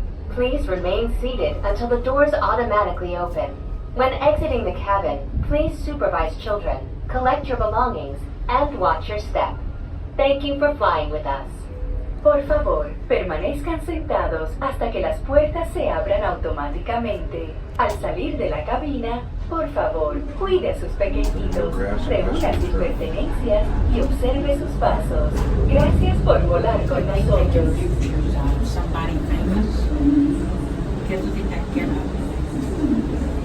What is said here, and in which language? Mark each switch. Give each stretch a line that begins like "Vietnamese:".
English: Please remain seated until the doors automatically open. When exiting the cabin, please supervise children, collect your belongings, and watch your step. Thank you for flying with us.
Spanish: Por favor, permanezcan sentados hasta que las puertas se abran automáticamente. Al salir de la cabina, por favor, cuide a sus pequeñitos, reúna sus pertenencias y observe sus pasos. Gracias por volar con nosotros.
English: Somebody famous. Because we did not get up.